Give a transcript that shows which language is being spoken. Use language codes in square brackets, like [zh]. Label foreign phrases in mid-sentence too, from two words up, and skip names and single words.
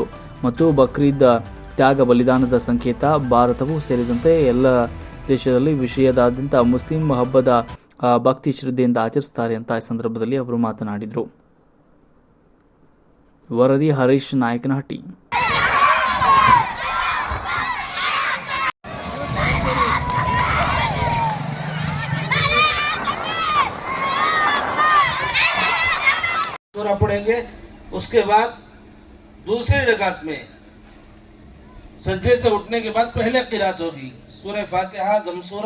[kn] ಮತ್ತು ಬಕ್ರೀದ್ ತ್ಯಾಗ ಬಲಿದಾನದ ಸಂಕೇತ ಭಾರತವೂ ಸೇರಿದಂತೆ ಎಲ್ಲ ದೇಶದಲ್ಲಿ ವಿಶ್ವದಾದ್ಯಂತ ಮುಸ್ಲಿಂ ಹಬ್ಬದ ಭಕ್ತಿ ಶ್ರದ್ಧೆಯಿಂದ ಆಚರಿಸುತ್ತಾರೆ ಅಂತ ಈ ಸಂದರ್ಭದಲ್ಲಿ ಅವರು ಮಾತನಾಡಿದರು. ವರದಿ ಹರೀಶ್ ನಾಯಕನಹಟ್ಟಿ. [hi] सूरा पढ़ेंगे, उसके बाद दूसरी रकात में सजदे से उठने के बाद पहले क़िरात होगी सूरह फातिहा ज़मसूरा।